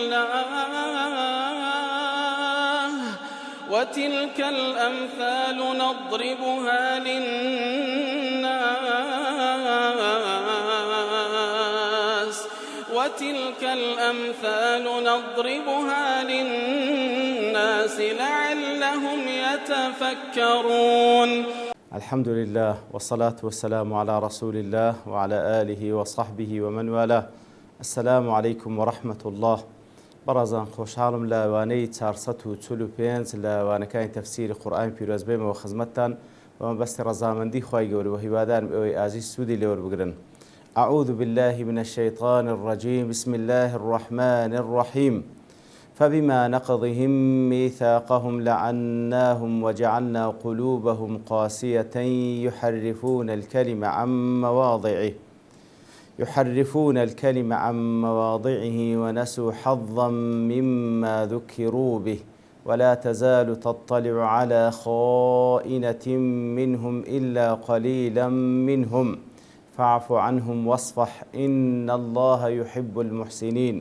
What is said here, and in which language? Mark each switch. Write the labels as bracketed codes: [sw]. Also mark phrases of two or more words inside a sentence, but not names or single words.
[ar] الله وتلك الأمثال نضربها للناس لعلهم يتفكرون. الحمد لله والصلاة والسلام على رسول الله وعلى آله وصحبه ومن والاه. السلام عليكم ورحمة الله. [ckb] برازان خوشحالم لوانەی 445 لوانەکانی تەفسیری قورئانی پیرۆز بێمەوە خزمەتتان و مەبەستی ڕەزامەندی خوای گەورە و هیوادارم ئەوەی ئازیز سوودی لێوەربگرن. [ar] أعوذ بالله من الشيطان الرجيم. بسم الله الرحمن الرحيم. فبما نقضهم ميثاقهم لعناهم وجعلنا قلوبهم قاسية يحرفون الكلم عن مواضعه ونسوا حظا مما ذكروا به ولا تزال تطلع على خائنة منهم إلا قليلا منهم فاعف عنهم واصفح إن الله يحب المحسنين.